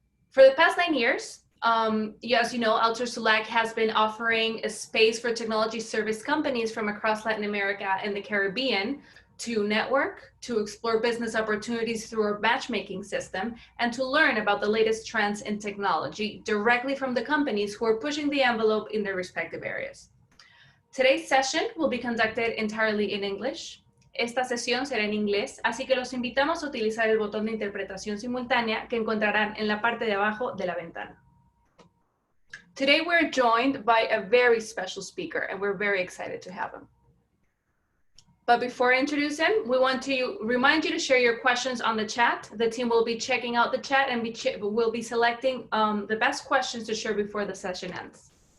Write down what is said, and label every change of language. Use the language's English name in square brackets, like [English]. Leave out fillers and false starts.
[English] For the past 9 years, as you know, O2LAC has been offering a space for technology service companies from across Latin America and the Caribbean to network, to explore business opportunities through our matchmaking system, and to learn about the latest trends in technology directly from the companies who are pushing the envelope in their respective areas. Today's session will be conducted entirely in English. [Spanish] Esta sesión será en inglés, así que los invitamos a utilizar el botón de interpretación simultánea que encontrarán en la parte de abajo de la ventana. [English] Today we're joined by a very special speaker, and we're very excited to have him. But before I introduce him, we want to remind you to share your questions on the chat. The team will be checking out the chat and will be selecting the best questions to share before the session ends.